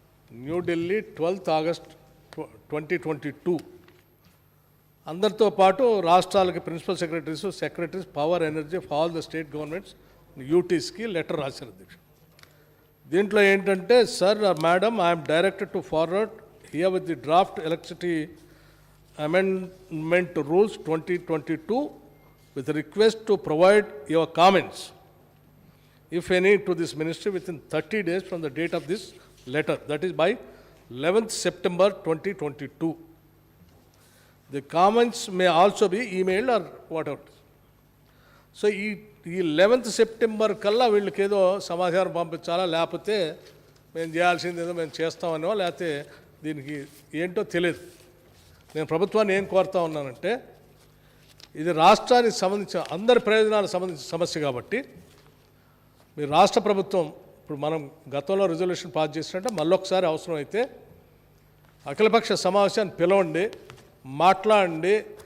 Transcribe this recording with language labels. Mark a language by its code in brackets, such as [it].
[en] New Delhi 12th August 2022. [te] అందరితో పాటు రాష్ట్రాలకి [en] principal secretaries power energy of all the state governments యూటీస్కి letter [te] రాశారు అధ్యక్ష. దీంట్లో ఏంటంటే, [en] Sir madam, I'm directed to forward herewith the draft electricity amendment rules 2022 with request to provide your comments, if any, to this ministry within 30 days from the date of this letter, that is by 11th September 2022. The comments may also be emailed or whatever. [te] So ఈ 11th September కల్లా వీళ్ళకి ఏదో సమాచారం పంపించాలా, లేకపోతే మేము చేయాల్సింది ఏదో మేము చేస్తామనో, లేకపోతే దీనికి ఏంటో తెలియదు. నేను ప్రభుత్వాన్ని ఏం కోరుతా ఉన్నానంటే, ఇది రాష్ట్రానికి సంబంధించిన అందరి ప్రయోజనాలకు సంబంధించిన సమస్య కాబట్టి మీ రాష్ట్ర ప్రభుత్వం, ఇప్పుడు మనం గతంలో రిజల్యూషన్ పాస్ చేసినట్టే మళ్ళొకసారి అవసరం అయితే అఖిలపక్ష సమావేశాన్ని పిలవండి, మాట్లాడండి.